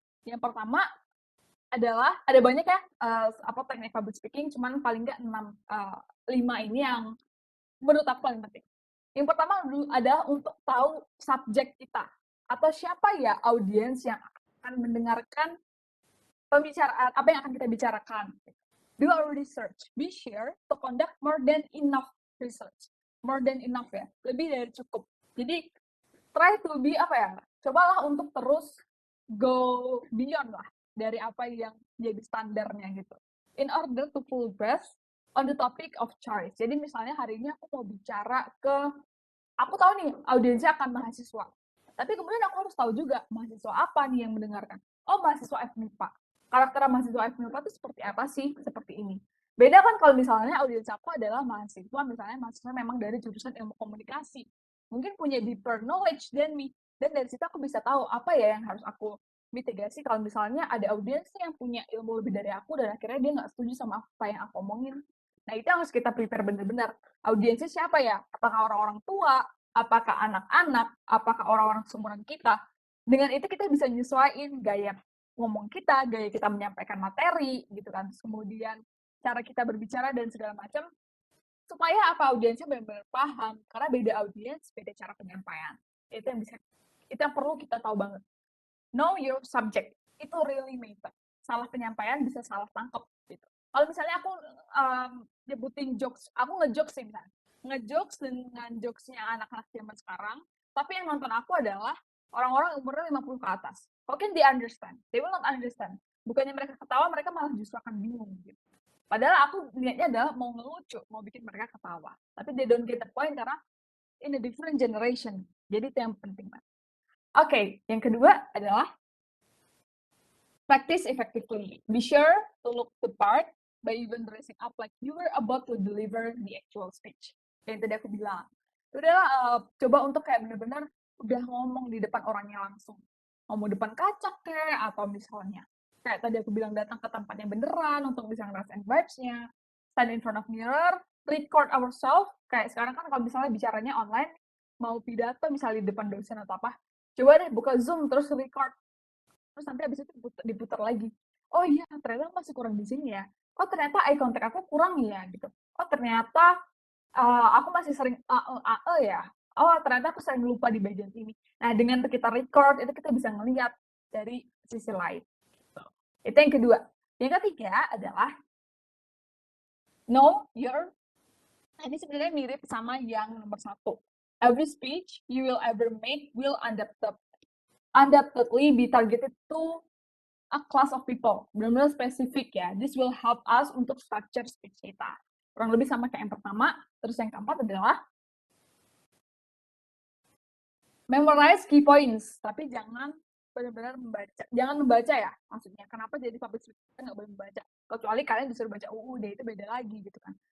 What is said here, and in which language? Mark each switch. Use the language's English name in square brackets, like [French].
[Indonesian] Yang pertama adalah, ada banyak ya teknik public speaking, cuman paling nggak 5 ini yang menurut aku paling penting. Yang pertama adalah untuk tahu subjek kita, atau siapa ya audiens yang akan mendengarkan pembicaraan, apa yang akan kita bicarakan. [English] Do our research. Be sure to conduct more than enough research. More than enough [Indonesian] ya, lebih dari cukup. Jadi [English] try to be [Indonesian] cobalah untuk terus [English] go beyond [Indonesian] lah dari apa yang jadi standarnya gitu. [English] In order to full grasp on the topic of choice. [Indonesian] Jadi misalnya hari ini aku mau bicara aku tahu nih audiensnya akan mahasiswa. Tapi kemudian aku harus tahu juga mahasiswa apa nih yang mendengarkan. Oh, mahasiswa FMIPA. Karakter mahasiswa FMIPA itu seperti apa sih? Seperti ini. Beda kan kalau misalnya audiens aku adalah mahasiswa memang dari jurusan ilmu komunikasi. Mungkin punya [English] deeper knowledge than me. [Indonesian] Dan dari situ aku bisa tahu apa ya yang harus aku mitigasi kalau misalnya ada audiens yang punya ilmu lebih dari aku dan akhirnya dia nggak setuju sama apa yang aku omongin. Nah, itu harus kita prepare benar-benar. Audiensnya siapa ya? Apakah orang-orang tua? Apakah anak-anak? Apakah orang-orang seumuran kita? Dengan itu kita bisa nyesuaiin gaya ngomong kita, gaya kita menyampaikan materi, gitu kan. Terus kemudian cara kita berbicara dan segala macam, supaya audiensnya benar-benar paham. Karena beda audiens, beda cara penyampaian. Itu yang perlu kita tahu banget. [English] Know your subject. [Indonesian] Itu [English] really matter. [Indonesian] Salah penyampaian bisa salah tangkap gitu. Kalau misalnya aku nyebutin jokes, aku ngejokes sih misalnya. Ngejokes dengan jokesnya anak-anak zaman sekarang, tapi yang nonton aku adalah orang-orang umurnya 50 ke atas. [English] How can they understand? They will not understand. [Indonesian] bukannya mereka ketawa, mereka malah justru akan bingung gitu. Padahal aku niatnya adalah mau ngelucu, mau bikin mereka ketawa. [English] Tapi they don't get the point karena in a different generation. [Indonesian] Jadi itu yang penting banget. Oke, yang kedua adalah [English] practice effectively. Be sure to look the part by even dressing up like you were about to deliver the actual speech. [Indonesian] Yang tadi aku bilang. Udahlah, coba untuk kayak bener-bener udah ngomong di depan orangnya langsung. Ngomong depan kaca kayak, atau misalnya kayak tadi aku bilang datang ke tempatnya beneran untuk bisa ngerasain vibes-nya. [English] Stand in front of mirror, record ourselves. [Indonesian] Kayak sekarang kan kalau misalnya bicaranya online, mau pidato misalnya di depan dosen atau apa, coba deh buka Zoom terus record. Terus nanti habis itu diputar lagi. Oh iya, ternyata masih kurang di sini ya. Oh ternyata eye contact aku kurang ya gitu. Oh ternyata aku masih sering ya. Oh ternyata aku sering lupa di bagian ini. Nah dengan kita record itu kita bisa ngelihat dari sisi lain. Gitu. Itu yang kedua. Yang ketiga adalah [English] know your. [Indonesian] Ini sebenarnya mirip sama yang nomor 1. [English] Every speech you will ever make will undoubtedly be targeted to a class of people, [Indonesian] benar-benar spesifik ya. [English] This will help us untuk structure speech kita. [Indonesian] Kurang lebih sama kayak yang pertama. Terus yang keempat adalah [English] memorize key points, [Indonesian] tapi jangan benar-benar membaca. Jangan membaca ya, maksudnya. Kenapa jadi public speaking kita nggak boleh membaca? Kecuali kalian disuruh baca UUD, itu beda lagi gitu kan.